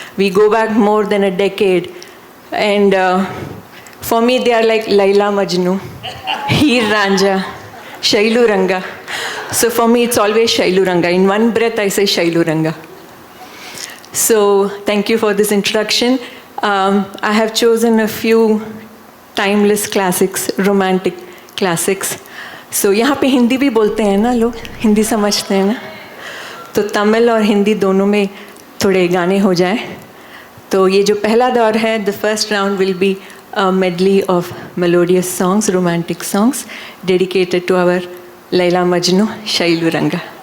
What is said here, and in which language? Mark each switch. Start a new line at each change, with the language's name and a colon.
English: We go back more than a decade. And for me, they are like Laila Majnu, Heer Ranja, Shailu Ranga. So for me, it's always Shailu Ranga. In one breath, I say Shailu Ranga. So thank you for this introduction. I have chosen a few timeless classics, romantic classics.
Hindi: So यहाँ पे हिंदी भी बोलते हैं ना लोग, हिंदी समझते हैं ना, तो तमिल और हिंदी दोनों में थोड़े गाने हो जाए. तो ये जो पहला दौर है,
English: the first round will be a medley of melodious songs, romantic songs, dedicated to our Laila Majnu, Shailu Ranga.